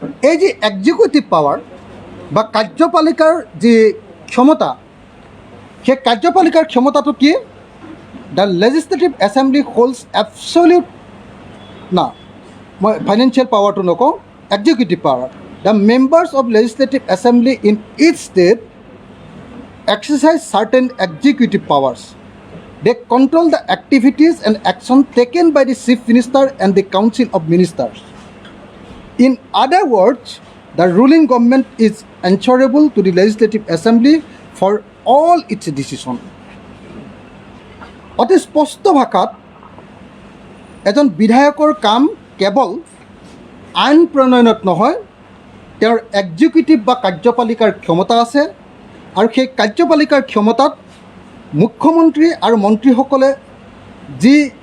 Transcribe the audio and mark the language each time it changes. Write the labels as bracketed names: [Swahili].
[Assamese] এই যি executive power বা কাৰ্যপালিকাৰ যি ক্ষমতা, সেই কাৰ্যপালিকাৰ ক্ষমতাটো কি? [English] the legislative assembly holds absolute [Assamese] না, মই ফাইনেন্সিয়েল পাৱাৰটো নকওঁ, [English] Executive power. The members of legislative assembly in each state exercise certain executive powers. They control the activities and action taken by the Chief Minister and the Council of Ministers. In other words, the ruling government is answerable to the Legislative Assembly for all its decisions. [Assamese] অতি স্পষ্ট ভাষাত এজন বিধায়কৰ কাম কেৱল আইন প্ৰণয়নত নহয়, তেওঁৰ এক্সিকিউটিভ বা কাৰ্যপালিকাৰ ক্ষমতা আছে আৰু সেই কাৰ্যপালিকাৰ ক্ষমতাত মুখ্যমন্ত্ৰী আৰু মন্ত্ৰীসকলে যি